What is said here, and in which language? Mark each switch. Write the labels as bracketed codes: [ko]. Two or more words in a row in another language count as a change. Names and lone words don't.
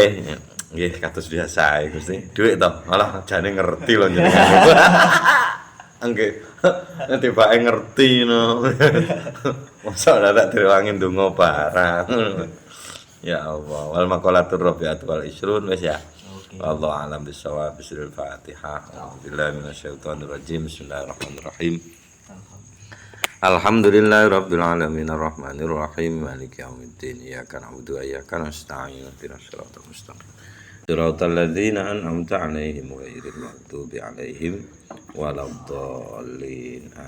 [jv] Nggih kados biasa ae Gusti. Duit to, malah jane ngerti lho jenengan. Nggih. Tibake ngerti no. Mosok ora tak direwangin ndonga barang. [ar] يا الله والمقالة الرابعة والعشرون [jv] wis ya. Oke. [ar] والله أعلم بالصواب. بسم الله الفاتحة. أعوذ بالله من الشيطان الرجيم. بسم الله الرحمن الرحيم. الحمد لله رب العالمين الرحمن الرحيم مالك يوم الدين إياك نعبد وإياك نستعين اهدنا الصراط المستقيم صراط الذين أنعمت عليهم غير المغضوب عليهم ولا الضالين.